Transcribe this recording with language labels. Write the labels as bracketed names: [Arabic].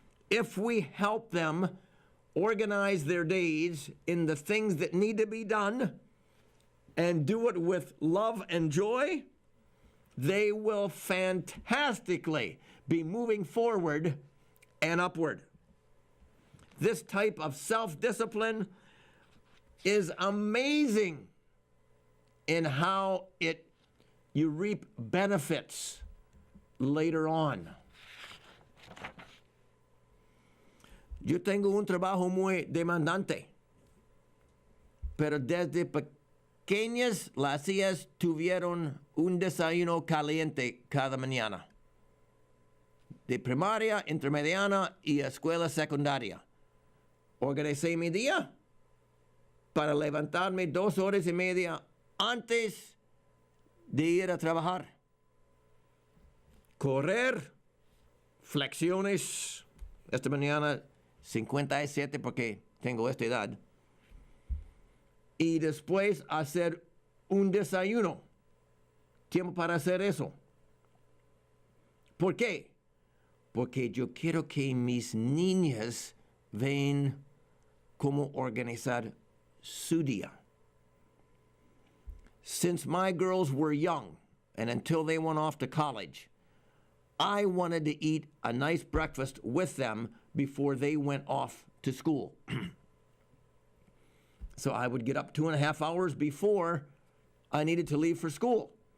[English] If we help them organize their days in the things that need to be done and do it with love and joy, they will fantastically be moving forward and upward. This type of self-discipline is amazing in how you reap benefits later on. [Spanish] Yo tengo un trabajo muy demandante, pero desde pequeñas las hijas tuvieron un desayuno caliente cada mañana, de primaria, intermediana y escuela secundaria. Organicé mi día para levantarme 2 horas y media antes de ir a trabajar. Correr, flexiones, esta mañana 57 porque tengo esta edad. Y después hacer un desayuno. Tiempo para hacer eso. ¿Por qué? Porque yo quiero que mis niñas vean cómo organizar su día. [English] Since my girls were young and until they went off to college, I wanted to eat a nice breakfast with them before they went off to school. So I would get up 2.5 hours before I needed to leave for school.